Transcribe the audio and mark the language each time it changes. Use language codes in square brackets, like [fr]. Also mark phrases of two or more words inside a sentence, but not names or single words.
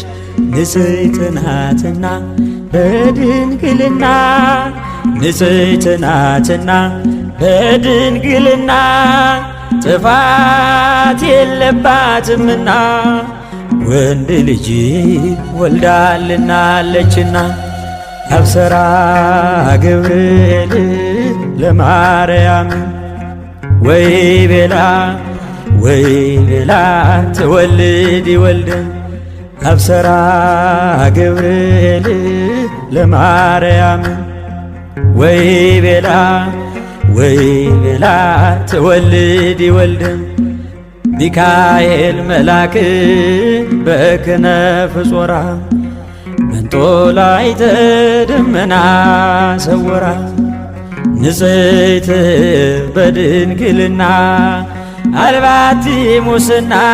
[am] ንጽሕት ናትና በድንግልና ንጽሕት ናትና በድንግልና ጥፋት የለባትምና ወንድ ልጅ ወልዳልናለችና። [gez] አብሰራ ገብርኤል ለማርያም ወይ ቤላ ትወልድ ይወልድ። አብሰራ ገብርኤል ለማርያም ወይ ቤላ ትወልድ ይወልድ። ሚካኤል መልአክ በክነፍ ጾራ መንጦላዕተ ደመና ሰወራ። ንጽሕት በድንግልና አልባቲ ሙስና